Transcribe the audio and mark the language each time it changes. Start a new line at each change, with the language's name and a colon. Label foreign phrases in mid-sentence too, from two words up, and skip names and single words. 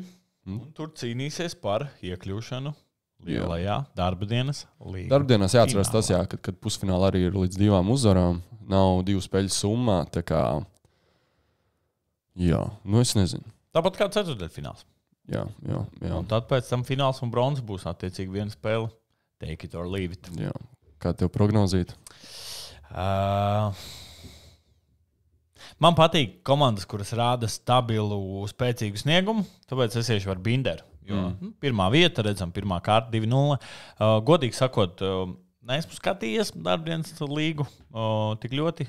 Latvian: Un tur cīnīsies par iekļūšanu lielajā darbdienas līgā. Darbdienās jāatcerās tas, kad pusfinālā arī ir līdz 2 uzvarām. Nav 2 spēļu summā, tā kā es nezinu. Tāpat kā ceturtdaļfināls. Jā. Un tad pēc tam fināls un bronzas būs attiecīgi viena spēle.
English: Take it or leave it.
Latvian: Jā. Kā tev prognozīt? Man patīk komandas, kuras rāda stabilu, spēcīgu sniegumu, tāpēc es iešu ar Binderu. Pirmā vieta, redzam, pirmā kārta 2-0. Godīgi sakot, neesmu skatījies Darbdienas līgu tik ļoti.